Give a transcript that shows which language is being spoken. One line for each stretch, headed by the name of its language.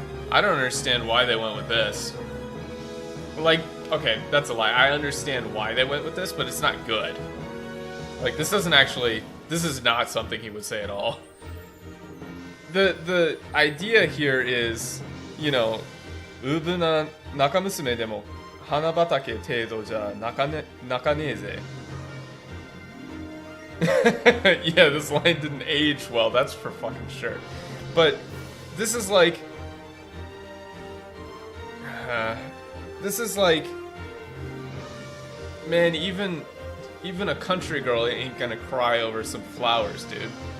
English: I don't understand why they went with this. Like, okay, that's a lie. I understand why they went with this, but it's not good. Like, this doesn't actually... This is not something he would say at all. The idea here is, you know,
Japanese: うぶな中娘でも花畑程度じゃ泣かねえぜ.
English: Yeah, this line didn't age well, that's for fucking sure. But this is like... this is like... Man, even a country girl ain't gonna cry over some flowers, dude.